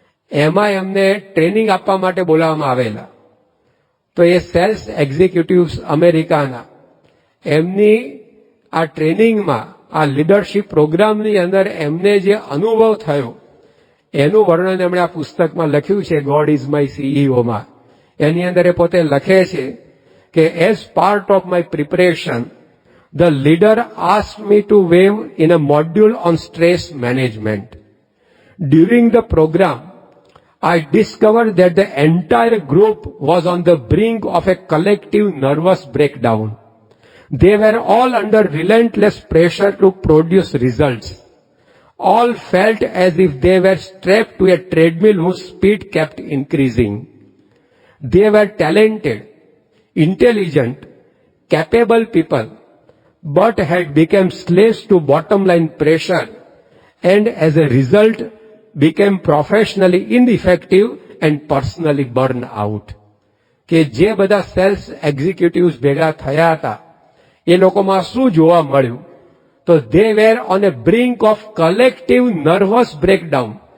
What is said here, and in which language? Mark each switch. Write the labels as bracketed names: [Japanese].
[Gujarati] એમાં એમને ટ્રેનિંગ આપવા માટે બોલાવવામાં આવેલા. તો એ સેલ્સ એક્ઝિક્યુટિવ્સ અમેરિકાના એમની આ ટ્રેનિંગમાં આ લીડરશિપ પ્રોગ્રામની અંદર એમને જે અનુભવ થયો એનું વર્ણન એમણે આ પુસ્તકમાં લખ્યું છે ગોડ ઇઝ માય સીઈઓમાં. એની અંદર એ પોતે લખે છે કે [English] As part of my preparation the leader asked me to weigh in a module on stress management. During the program, I discovered that the entire group was on the brink of a collective nervous breakdown. They were all under relentless pressure to produce results. All felt as if they were strapped to a treadmill whose speed kept increasing. They were talented, intelligent, capable people, but had become slaves to bottom line pressure and as a result became professionally ineffective and personally burned out. [Gujarati] કે જે બધા cells executives ભેગા થયા હતા એ લોકોમાં શું જોવા મળ્યું? [English] તો they were on a brink of collective nervous breakdown.